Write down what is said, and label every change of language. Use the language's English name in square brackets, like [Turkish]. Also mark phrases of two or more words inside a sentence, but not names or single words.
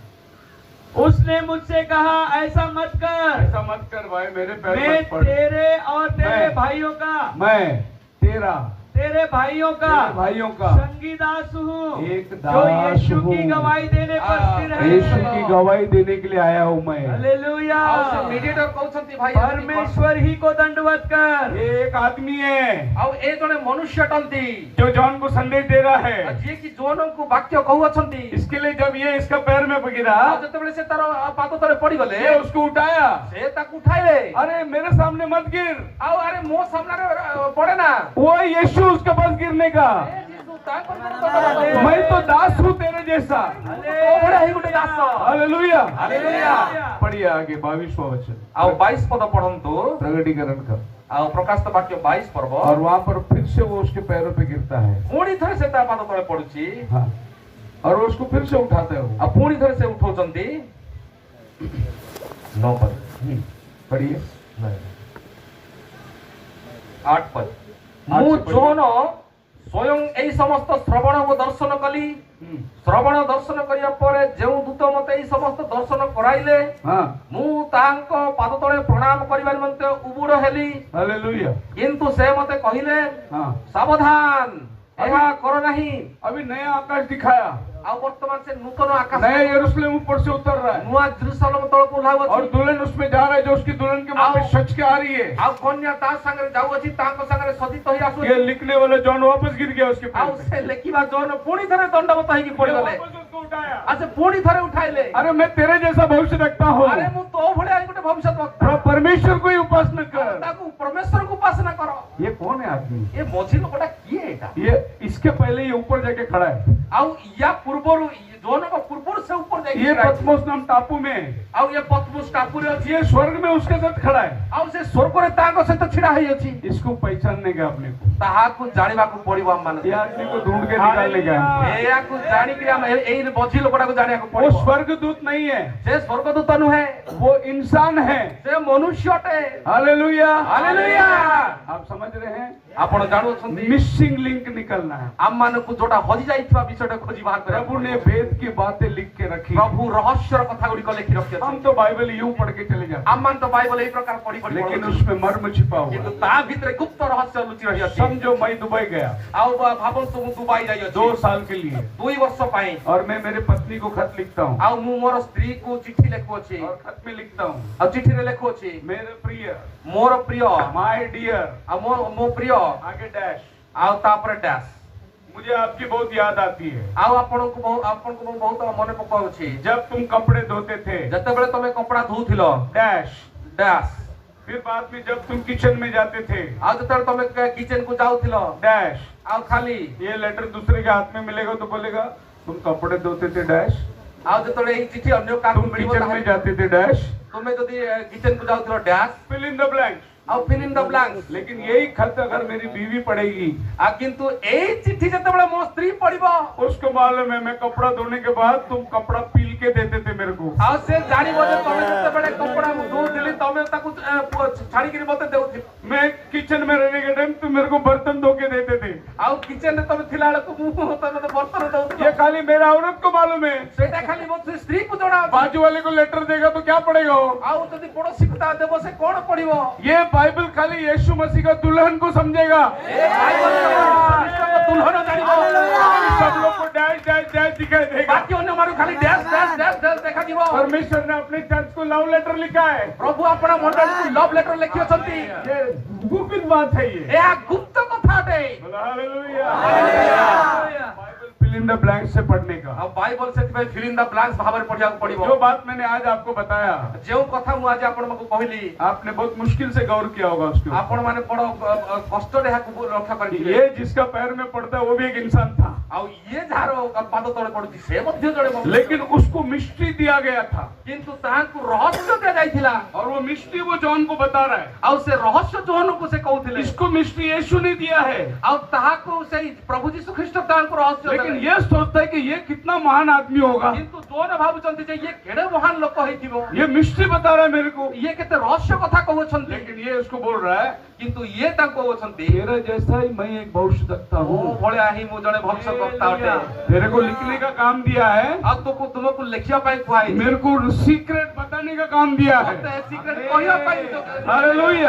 [Hindi] उसने मुझसे कहा ऐसा मत कर। ऐसा भाई मेरे पैर मैं मत पड़। तेरे और तेरे मैं- भाइयों का मैं तेरा तेरे भाइयों का तेरे भाइयों का संगी दास हूँ एक जो दास यीशु की हूँ। गवाही देने पर स्थिर है। यीशु की गवाही देने के लिए आया हूँ मैं। हालेलुया। [Odia] ଆଉ ସେ ମିଡିଏଟର କହୁଛନ୍ତି ଭାଇ [Hindi] परमेश्वर ही को दंडवत कर। ये एक आदमी है [Odia] ଆଉ ଏ ଜଣେ ମନୁଷ୍ୟ ଅଟନ୍ତି [Hindi] जो जॉन को संदेश दे रहा [Odia] ଆଉ [Hindi] है। [Odia] ଯିଏ କି ଜୋନଙ୍କୁ ବାକ୍ୟ କହୁଅଛନ୍ତି [Hindi] इसके लिए जब ये इसका पैर में गिरा, [Odia] ଆଉ ଯେତେବେଳେ ସେ ତାର ପାଦ ତଳେ ପଡିଗଲେ [Hindi] ये उसको उठाया। [Odia] ସେ ତାକୁ ଉଠାଇଲେ [Hindi] अरे मेरे सामने मत गिर, [Odia] ଆଉ ଆରେ ମୋ ସାମ୍ନାରେ ପଡେ ନା [Hindi] वो यीशु उसके पास गिरने का। [Odia] ଏ ଯୀଶୁ ତାଙ୍କ ବିରୁଦ୍ଧରେ [Hindi] मैं तो दास हूँ तेरे जैसा। [Odia] ତୋ ଭଳିଆ ହିଁ ଗୋଟେ ଦାସ। [Hindi] हालेलुया। [Odia] ହାଲେଲୁୟା। [Hindi] पढ़िए आगे 22वां वचन, [Odia] ଆଉ 22 ପଦ ପଢନ୍ତୁ [Hindi] प्रगटीकरण का। [Odia] ଆଉ ପ୍ରକାଶିତ ବାକ୍ୟ 22 ପର୍ବ [Hindi] और वहां पर फिर से वो उसके पैरों पे गिरता है। [Odia] ପୁଣି ଥରେ ସେ ତା ପାଦ ତଳେ ପଡୁଛି [Hindi] हाँ, और वो उसको फिर से उठाते हो। [Odia] ଆଉ ପୁଣି ଥରେ ସେ ଉଠଉଛନ୍ତି 9 ପଦ [Hindi] पढ़िए [Odia] 8 ପଦ ମୁଁ ଜୋନ ସ୍ୱୟଂ ଏହି ସମସ୍ତ ଶ୍ରବଣ ଓ ଦର୍ଶନ କଲି ଶ୍ରବଣ ଦର୍ଶନ କରିବା ପରେ ଯେଉଁ ଦୂତ ମତେ ଏହି ସମସ୍ତ ଦର୍ଶନ କରାଇଲେ [Hindi] हाँ, [Odia] ମୁଁ ତାଙ୍କ ପାଦ ତଳେ ପ୍ରଣାମ କରିବା ନିମନ୍ତେ ଉବୁଡ ହେଲି [Hindi] हालेलुया। [Odia] କିନ୍ତୁ ସେ ମତେ କହିଲେ [Hindi] हाँ, [Odia] ସାବଧାନ ଏହା କର ନାହିଁ [Hindi] अभी नया आकाश दिखाया, [Odia] ଆଉ ବର୍ତ୍ତମାନ ସେ ନୂତନ ଆକାଶ [Hindi] नया यरूशलेम ऊपर से उतर रहा है [Odia] ନୂଆ ଜେରୁସାଲେମ ତଳକୁ [Hindi] और [Odia] ଓହ୍ଲାଉଅଛି [Hindi] दुल्हन उसमें जा रहा है, जो उसकी दुल्हन के मुंह पे सच के आ रही है। [Odia] ଆଉ କନ୍ୟା ତା ସାଙ୍ଗରେ ଯାଉଅଛି ତାଙ୍କ ସାଙ୍ଗରେ ସଜିତ ହୋଇ [Hindi] ये [Odia] ଆସୁଅଛି [Hindi] लिखने वाला जॉन वापस गिर गया उसके [Odia] ଆଉ [Hindi] पैर पे। [Odia] ସେ ଲେଖିବା ଜୋନ ପୁଣି ଥରେ ଦଣ୍ଡବତ ହେଇକି [Hindi] ये [Odia] ପଡିଗଲେ [Hindi] वापस उसको उठाया। [Odia] ଆଉ ସେ ପୁଣି ଥରେ ଉଠାଇଲେ [Hindi] अरे मैं तेरे जैसा भविष्य रखता हूँ, [Odia] ଆରେ ମୁଁ ତୋ ଭଳିଆ ଗୋଟେ ଭବିଷ୍ୟତ ବକ୍ତା [Hindi] परमेश्वर को ही उपासना कर। [Odia] ତାକୁ ପରମେଶ୍ୱରକୁ ଉପାସନା କର [Hindi] ये कौन है आदमी? [Odia] ଏ ମଝି ଲୋକଟା କିଏ ଏଇଟା [Hindi] ये इसके पहले ये ऊपर जाके खड़ा है। [Odia] ଆଉ ୟା ପୂର୍ବରୁ ଜୋନଙ୍କ ପୂର୍ବରୁ ସେ ଉପରେ ଯାଇକି [Hindi] ये [Odia] ଛିଡ଼ା ହେଇଛି। [Hindi] पद्मोस नाम टापू में, [Odia] ଆଉ ଏ ପଦ୍ମୁସ ଟାପୁରେ ଅଛି [Hindi] ये स्वर्ग में उसके साथ खड़ा है। [Odia] ଆଉ ସେ ସ୍ୱର୍ଗରେ ତାଙ୍କ ସହିତ ଛିଡା ହେଇଅଛି [Hindi] इसको पहचानने का अपने को, [Odia] ତାହାକୁ ଜାଣିବାକୁ ପଡିବ ଆମମାନେ [Hindi] ये आदमी को ढूंढ के निकालने का। [Odia] ଏହାକୁ ଜାଣିକି ଆମେ ଏଇ ମଝି ଲୋକଟାକୁ ଜାଣିବାକୁ [Hindi] वो [Odia] ପଡିବ [Hindi] स्वर्ग दूत नहीं है, [Odia] ସେ ସ୍ୱର୍ଗଦୂତ ନୁହେଁ [Hindi] वो इंसान है। [Odia] ସେ ମନୁଷ୍ୟ ଅଟେ [Hindi] हालेलुया। [Odia] ହାଲେଲୁୟା। [Hindi] आप समझ रहे हैं? [Odia] ଆପଣ ଜାଣୁଅଛନ୍ତି [English] missing link [Hindi] निकलना है। [Odia] ଆମମାନଙ୍କୁ ଯୋଉଟା ହଜି ଯାଇଥିବା ବିଷୟଟା ଖୋଜି ବାହାର କରିବାକୁ [Hindi] प्रभु ने [Odia] ପଡିବ। [Hindi] वेद की बातें लिख के रखी। [Odia] ପ୍ରଭୁ ରହସ୍ୟର କଥା ଗୁଡ଼ିକ ଲେଖି ରଖିଅଛନ୍ତି [Hindi] हम तो बाइबल यूं पढ़ के चले जाते [Odia] ଆମମାନେ ତ ବାଇବଲ ଏଇ ପ୍ରକାର ପଢି ପଢି [Hindi] लेकिन [Odia] ପଢୁଛୁ। [Hindi] उसमें मर्म छिपा हुआ [Odia] କିନ୍ତୁ [Hindi] है। [Odia] ତା ଭିତରେ ଗୁପ୍ତ ରହସ୍ୟ ଲୁଚି ରହିଅଛି [Hindi] समझो मैं दुबई गया [Odia] ଆଉ ଭାବନ୍ତୁ ମୁଁ ଦୁବାଇ ଯାଇଅଛି [Hindi] 2 साल के लिए, [Odia] 2 ବର୍ଷ ପାଇଁ [Hindi] और मैं मेरे पत्नी को खत लिखता हूँ [Odia] ଆଉ ମୁଁ ମୋର ସ୍ତ୍ରୀକୁ ଚିଠି ଲେଖୁଅଛି [Hindi] और खत में लिखता हूँ, [Odia] ଆଉ ଚିଠିରେ ଲେଖୁଅଛି [Hindi] मेरे प्रिय, [Odia] ମୋର ପ୍ରିୟ [English] My dear, [Odia] ଆଉ ମୋ ପ୍ରିୟ [Hindi] आगे डैश। [Odia] ଆଉ ତାପରେ ଡ୍ୟାସ୍ [Hindi] मुझे आपकी बहुत याद आती है। [Odia] ଆଉ ଆପଣଙ୍କୁ ମୁଁ ବହୁତ ମନେ ପକାଉଛି [Hindi] जब तुम कपड़े धोते थे, [Odia] ଯେତେବେଳେ ତମେ କପଡା ଧୋଉଥିଲ [Hindi] डैश। [Odia] ଡ୍ୟାସ୍ [Hindi] फिर बाद में जब तुम किचन में जाते थे, [Odia] ଆଉ ଯେତେବେଳେ ତମେ କିଚେନ କୁ ଯାଉଥିଲ [Hindi] डैश। [Odia] ଆଉ ଖାଲି [Hindi] ये लेटर दूसरे के हाथ में मिलेगा तो बोलेगा तुम कपड़े धोते थे, डैश। [Odia] ଆଉ ଯେତେବେଳେ ଏଇ ଚିଠି ଅନ୍ୟ କାହାକୁ [Hindi] तुम [Odia] ମିଳିବ [Hindi] किचन में [Odia] ତାହେଲେ [Hindi] जाते थे, डैश। [Odia] ତୁମେ ଯଦି କିଚେନ କୁ ଯାଉଥିଲ ଡ୍ୟାସ୍ [English] Fill in the blanks. ଆଉ Fill in the blanks [Hindi] लेकिन यही खत अगर मेरी बीवी पढ़ेगी, [Odia] ଆଉ କିନ୍ତୁ ଏଇ ଚିଠି ଯେତେବେଳେ ମୋ ସ୍ତ୍ରୀ ପଢିବ [Hindi] उसको मालूम है मैं कपड़ा धोने के बाद तुम कपड़ा पील के देते थे मेरे को। [Odia] ଆଉ ସେ ଜାଣିବ ଯେ ତମେ ଯେତେବେଳେ କପଡା ମୁଁ ଧୋଉଥିଲି ତମେ ତାକୁ ଛାଡିକିରି ମତେ ଦେଉଥିଲ [Hindi] मैं किचन में रहने के टाइम तुम मेरे को बर्तन धो के देते थे। [Odia] ଆଉ କିଚେନ ରେ ତମେ ଥିଲା ବେଳକୁ ମୁଁ ତମେ ମତେ ବର୍ତ୍ତନ ଦଉଥିଲ [Hindi] ये खाली मेरा औरत को मालूम है। [Odia] ସେଇଟା ଖାଲି ମୋ ସ୍ତ୍ରୀ କୁ ଜଣା ଅଛି। [Hindi] बाजू वाले को लेटर देगा तो क्या पड़ेगा वो? [Odia] ଆଉ ଯଦି ପଡୋଶୀକୁ ତା ଦେବ ସେ କଣ ପଢିବ [Hindi] ये बाइबल खाली यीशु मसीह का दुल्हन को समझेगा। [Odia] ଏ ବାଇବଲ ଦୁଲ୍ହନ ଜାଣିବ [Hindi] सब लोग को [English] dash dash dash [Hindi] दिखाई देगा। [Odia] ବାକି ଅନ୍ୟ ମାନଙ୍କୁ ଖାଲି [English] dash dash dash dash [Odia] ଦେଖାଯିବ [Hindi] परमेश्वर ने अपने चर्च को [English] love letter [Hindi] लिखा है। [Odia] ପ୍ରଭୁ ଆପଣ ମଣ୍ଡଳୀକୁ [English] love letter [Odia] ଲେଖିଅଛନ୍ତି [Hindi] ये गुपित बात है ये। [Odia] ଏହା ଗୁପ୍ତ କଥା ଅଟେ [Hindi] बोलो हालेलुया। हालेलुया। बाइबल [English] fill in the blank [Hindi] से पढ़ने का। [Odia] ଆଉ ବାଇବଲ ସେଥିପାଇଁ [English] fill in the blanks [Odia] ଭାବରେ ପଢିବାକୁ ପଡିବ [Hindi] जो बात मैंने आज आपको बताया, [Odia] ଯେଉଁ କଥା ମୁଁ ଆଜି ଆପଣଙ୍କୁ କହିଲି [Hindi] आपने बहुत मुश्किल से गौर किया होगा उसके ऊपर। [Odia] ଆପଣ ମାନେ ବଡ କଷ୍ଟରେ ଏହାକୁ ରକ୍ଷା କରିଥିବେ [Hindi] ये जिसका पैर में पड़ता है वो भी एक इंसान था, [Odia] ଆଉ ଇଏ ଯାହାର ପାଦ ତଳେ ପଡୁଛି ସେ ମଧ୍ୟ ଜଣେ ମଣିଷ। [Hindi] लेकिन उसको मिस्ट्री दिया गया था, [Odia] କିନ୍ତୁ ତାହାକୁ ରହସ୍ୟ ଦିଆଯାଇଥିଲା [Hindi] और वो मिस्ट्री वो जॉन को बता रहा है। [Odia] ଆଉ ସେ ରହସ୍ୟ ଜୋହନକୁ ସେ କହୁଥିଲେ [Hindi] इसको मिस्ट्री यीशु ने दिया है, [Odia] ଆଉ ତାହାକୁ ସେଇ ପ୍ରଭୁ ଯୀଶୁ ଖ୍ରୀଷ୍ଟ ତାଙ୍କୁ ରହସ୍ୟ [Hindi] लेकिन [Odia] ଦେଲେ। [Hindi] ये सोचता है कि ये कितना महान आदमी होगा। [Odia] କିନ୍ତୁ ଜୋହନ ଭାବୁଛନ୍ତି ଯେ ଇଏ କେଡେ ମହାନ ଲୋକ ହେଇଥିବ [Hindi] ये मिस्ट्री बता रहा है मेरे को, [Odia] ଇଏ କେତେ ରହସ୍ୟ କଥା କହୁଛନ୍ତି [Hindi] लेकिन ये उसको बोल रहा है [Odia] କିନ୍ତୁ ଏ ତାକୁ ଅଛନ୍ତି [Hindi] तेरा जैसा ही मैं एक भविष्यवक्ता [Odia] ओ [Hindi] हूँ। [Odia] ଭଳିଆ ହିଁ ମୁଁ ଜଣେ ଭବିଷ୍ୟ ବକ୍ତା ଅଟେ [Hindi] तेरे को लिखने का काम दिया है, [Odia] ଅବ ତୋ କୁ ତୁମକୁ ଲେଖିଆ ପାଇଁ ଖୁଆଇ [Hindi] मेरे को सीक्रेट बताने का काम दिया है। [Odia] ମତେ ସିକ୍ରେଟ କହିଆ ପାଇଁ ତୋ [Hindi] हालेलुया।